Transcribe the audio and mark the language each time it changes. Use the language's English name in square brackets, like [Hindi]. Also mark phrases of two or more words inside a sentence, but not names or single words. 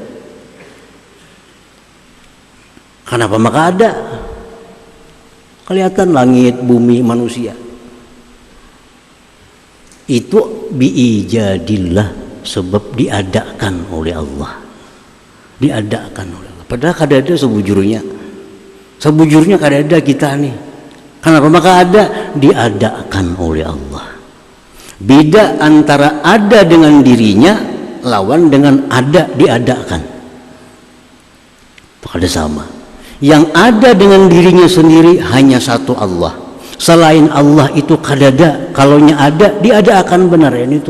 [Indonesian] Kenapa maka ada? Kelihatan langit, bumi, manusia. Itu biijadillah, sebab diadakan oleh Allah. Diadakan oleh Allah. [Banjar] Padahal kadada sebujurnya. Sebujurnya kadada kita nih. [Indonesian] Kenapa maka ada? Diadakan oleh Allah. [Banjar] Beda antara ada dengan dirinya lawan dengan ada diadakan. Pada sama. [Indonesian] Yang ada dengan dirinya sendiri hanya satu Allah. [Banjar] Selain Allah itu kadada, kalaunya ada diadakan, benar ya itu.